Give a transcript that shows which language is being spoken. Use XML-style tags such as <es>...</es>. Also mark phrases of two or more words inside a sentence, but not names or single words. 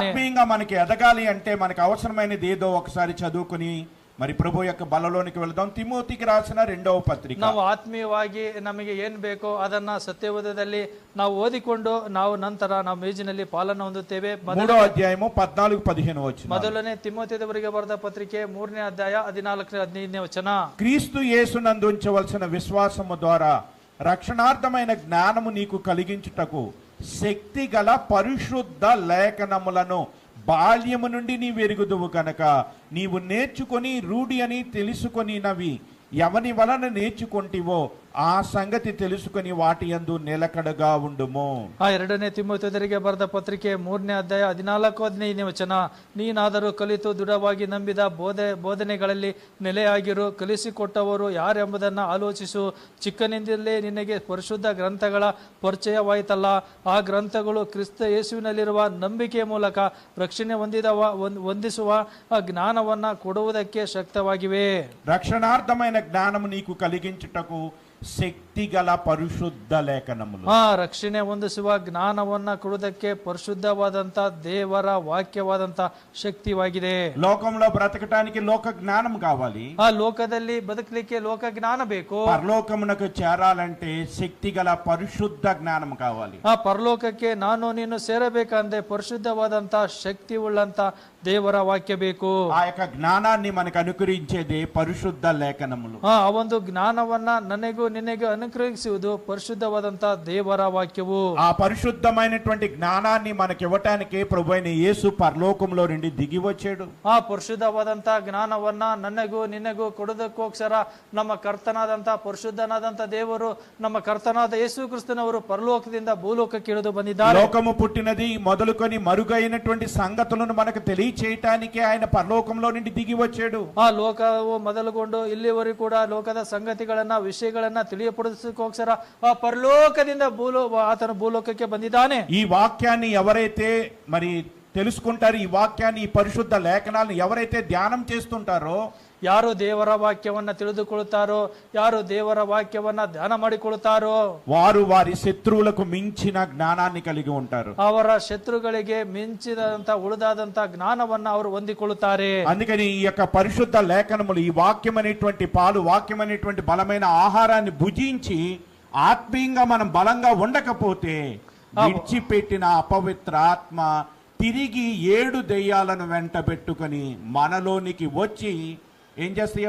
<te>ఆత్మీయంగా మనకి ఎదగాలి అంటే మనకు అవసరమైనది ఏదో ఒకసారి చదువుకుని మరి ప్రభు యొక్క బలలోనికి వెళ్దాం. తిమోతికి రాసిన 2వ పత్రిక.</te> <kn>ನಾವು ಆತ್ಮೀಯವಾಗಿ ನಮಗೆ ಏನ್ ಬೇಕೋ ಅದನ್ನ ಸತ್ಯವೇದದಲ್ಲಿ ನಾವು ಓದಿಕೊಂಡು ನಾವು ನಂತರ ನಾವು ಮೇಜಿನಲ್ಲಿ ಪಾಲನ್ನು ಹೊಂದುತ್ತೇವೆ.</kn> <te>3వ అధ్యాయము 14-15 వచనం.</te> <kn>ಮೊದಲನೇ ತಿಮೋತಿಯವರಿಗೆ ಬರೆದ ಪತ್ರಿಕೆ 3ನೇ ಅಧ್ಯಾಯ 14-15 ವಚನ.</kn> <te>క్రీస్తు యేసునందు ఉంచవలసిన విశ్వాసము ద్వారా రక్షణార్థమైన జ్ఞానము నీకు కలిగించుటకు శక్తి గల పరిశుద్ధ లేఖనములను బాల్యము నుండి నీ వెరుగుదువు కనుక నీవు నేర్చుకొని రూఢి అని తెలుసుకొనినవి ఎవని వలన నేర్చుకొంటివో ఆ సంగతి తెలుసుకొని వాటి యందు నిలకడగా ఉండుము.</te> <kn>ಎರಡನೇ ತಿಮೋತಿಯವರಿಗೆ ಬರೆದ ಪತ್ರಿಕೆ 3ನೇ ಅಧ್ಯಾಯ 14-15 ವಚನ. ನೀನಾದರೂ ಕಲಿತು ದೃಢವಾಗಿ ನಂಬಿದ ಬೋಧನೆಗಳಲ್ಲಿ ನೆಲೆಯಾಗಿರು, ಕಲಿಸಿಕೊಟ್ಟವರು ಯಾರೆಂಬುದನ್ನು ಆಲೋಚಿಸು. ಚಿಕ್ಕನಿಂದಲೇ ನಿನಗೆ ಪರಿಶುದ್ಧ ಗ್ರಂಥಗಳ ಪರಿಚಯವಾಯಿತಲ್ಲ. ಆ ಗ್ರಂಥಗಳು ಕ್ರಿಸ್ತ ಯೇಸುವಿನಲ್ಲಿರುವ ನಂಬಿಕೆಯ ಮೂಲಕ ರಕ್ಷಣೆ ಹೊಂದಿಸುವ ಜ್ಞಾನವನ್ನ ಕೊಡುವುದಕ್ಕೆ ಶಕ್ತವಾಗಿವೆ.</kn> <te>రక్షణార్థమైన జ్ఞానము నీకు కలిగించుటకు శక్తి గల పరిశుద్ధ లేఖనములు.</te> <kn>ರಕ್ಷಣೆ ಹೊಂದಿಸುವ ಜ್ಞಾನವನ್ನ ಕೊಡುವುದಕ್ಕೆ ಪರಿಶುದ್ಧವಾದಂತ ದೇವರ ವಾಕ್ಯವಾದಂತ ಶಕ್ತಿವಾಗಿದೆ.</kn> <te>లోకంలో బ్రతకటానికి లోక జ్ఞానం కావాలి.</te> <kn>ಆ ಲೋಕದಲ್ಲಿ ಬದುಕಲಿಕ್ಕೆ ಲೋಕ ಜ್ಞಾನ ಬೇಕು.</kn> <te>పరలోకమునకు చేరాలంటే శక్తి గల పరిశుద్ధ జ్ఞానం కావాలి.</te> <kn>ಆ ಪರಲೋಕಕ್ಕೆ ನಾನು ನೀನು ಸೇರಬೇಕಂದ್ರೆ ಪರಿಶುದ್ಧವಾದಂತ ಶಕ್ತಿ ಉಳ್ಳಂತ ದೇವರ ವಾಕ್ಯ ಬೇಕು.</kn> <te>ఆ యొక్క జ్ఞానాన్ని మనకు అనుగ్రహించేదే పరిశుద్ధ లేఖనములు.</te> <kn>ಆ ಒಂದು ಜ್ಞಾನವನ್ನ ನನಗೂ ನಿನಗೆ ಅನುಗ್ರಹಿಸುವುದು ಪರಿಶುದ್ಧವಾದಂತ ದೇವರ ವಾಕ್ಯವು.</kn> <te>ఆ పరిశుద్ధమైనటువంటి జ్ఞానాన్ని మనకి ఇవ్వటానికి ప్రభువైన యేసు పరలోకంలో నుండి దిగి వచ్చాడు.</te> <kn>ಆ ಪರಿಶುದ್ಧವಾದಂತ ಜ್ಞಾನವನ್ನ ನನಗೂ ನಿನಗೂ ಕೊಡೋದಕ್ಕೋಸ್ಕರ ನಮ್ಮ ಕರ್ತನಾದಂತ ಪರಿಶುದ್ಧನಾದಂತ ದೇವರು, ನಮ್ಮ ಕರ್ತನಾದ ಯೇಸು ಕ್ರಿಸ್ತನವರು ಪರಲೋಕದಿಂದ ಭೂಲೋಕಕ್ಕೆ ಇಳಿದು ಬಂದಿದ್ದಾರೆ.</kn> <te>లోకము పుట్టినది మొదలుకొని మరుగైనటువంటి సంగతులను మనకు తెలియచేయటానికి ఆయన పరలోకంలో నుండి దిగి వచ్చాడు.</te> <kn>ಆ ಲೋಕವು ಮೊದಲುಗೊಂಡು ಇಲ್ಲಿವರೆಗೂ ಕೂಡ ಲೋಕದ ಸಂಗತಿಗಳನ್ನ ವಿಷಯಗಳನ್ನ ತಿಳಿಯಪಡಿಸೋಸ್ಕರ ಆ ಪರಲೋಕದಿಂದ ಆತನು ಭೂಲೋಕಕ್ಕೆ ಬಂದಿದ್ದಾನೆ.</kn> <te>ఈ వాక్యాన్ని ఎవరైతే మరి తెలుసుకుంటారు, ఈ వాక్యాన్ని, ఈ పరిశుద్ధ లేఖనాలను ఎవరైతే ధ్యానం చేస్తుంటారో,</te> <kn>ಯಾರು ದೇವರ ವಾಕ್ಯವನ್ನ ತಿಳಿದುಕೊಳ್ಳುತ್ತಾರೋ, ಯಾರು ದೇವರ ವಾಕ್ಯವನ್ನ ಧ್ಯಾನ ಮಾಡಿಕೊಳ್ಳುತ್ತಾರೋ</kn> <te>వారు వారి శత్రువులకు మించిన జ్ఞానాన్ని కలిగి ఉంటారు.</te> <kn>ಅವರ ಶತ್ರುಗಳಿಗೆ ಮಿಂಚಿದಂತ ಉಳಿದಾದಂತ ಜ್ಞಾನವನ್ನ ಅವರು ಹೊಂದಿಕೊಳ್ಳುತ್ತಾರೆ.</kn> <te>అందుకని ఈ యొక్క పరిశుద్ధ లేఖనములు, ఈ వాక్యం అనేటువంటి పాలు, వాక్యం అనేటువంటి బలమైన ఆహారాన్ని భుజించి ఆత్మీయంగా మనం బలంగా ఉండకపోతే విడిచిపెట్టిన అపవిత్ర ఆత్మ తిరిగి 7 దెయ్యాలను వెంట పెట్టుకొని మనలోనికి వచ్చి ఏం చేస్తాయి?</te>